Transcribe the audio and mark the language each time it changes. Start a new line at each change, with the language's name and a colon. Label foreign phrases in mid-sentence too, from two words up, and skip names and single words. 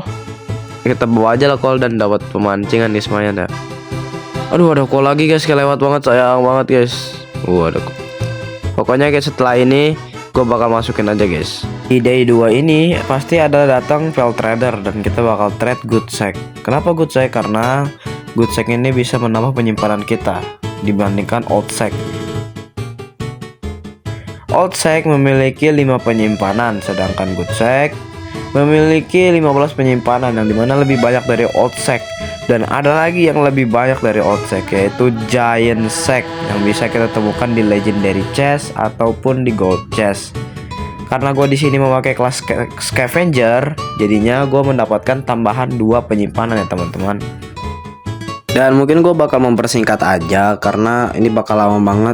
Indonesian: Kita bawa aja lah coal, dan dapat pemancingan di semuanya dah. Aduh, ada coal lagi guys, kelewat banget, sayang banget guys. Ada. Pokoknya guys, setelah ini gue bakal masukin aja guys. Di day 2 ini pasti ada datang Pelt Trader, dan kita bakal trade good sack. Kenapa good sack? Karena good sack ini bisa menambah penyimpanan kita dibandingkan old sack. Old sack memiliki 5 penyimpanan, sedangkan good sack memiliki 15 penyimpanan, yang dimana lebih banyak dari old sack. Dan ada lagi yang lebih banyak dari old sack, yaitu giant sack, yang bisa kita temukan di legendary chest ataupun di gold chest. Karena gue di sini memakai kelas scavenger, jadinya gue mendapatkan tambahan 2 penyimpanan ya teman-teman. Dan mungkin gue bakal mempersingkat aja, karena ini bakal lama banget.